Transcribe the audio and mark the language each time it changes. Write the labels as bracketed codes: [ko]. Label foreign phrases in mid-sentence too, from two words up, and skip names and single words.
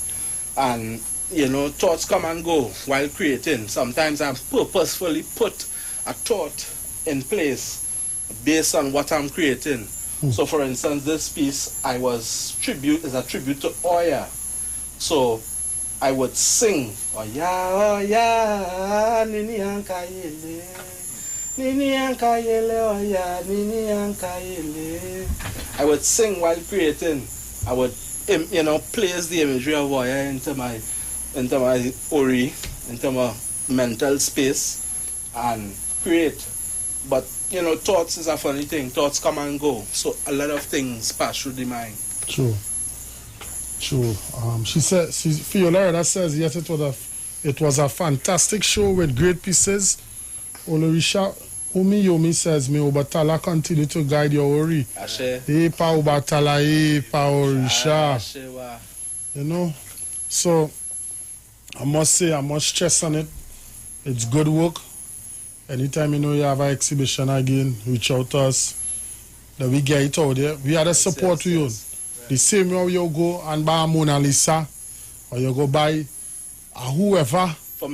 [en] And, thoughts come and go while creating. Sometimes I purposefully put a thought in place based on what I'm creating. So, for instance, this piece is a tribute to Oya. So, I would sing, [yo] Oya, nini ankayele, Oya, nini ankayele. [en] I would sing while creating. I would, place the imagery of Oya into my ori, into my mental space, and create. But thoughts is a funny thing. Thoughts come and go. So a lot of things pass through the mind. True. She said, Fiola says, yes, it was a fantastic show with great pieces. Olorisha Yomi says, me Obatala continue to guide your ori. Ashe. Pa Obatala, pa Orisha. [yo] Ashe wa. [en] So I must stress on it. It's good work. Anytime you have an exhibition again, reach out to us. That we get it out there. We are the support to you. Right. The same way you go and buy a Mona Lisa, or you go buy a whoever.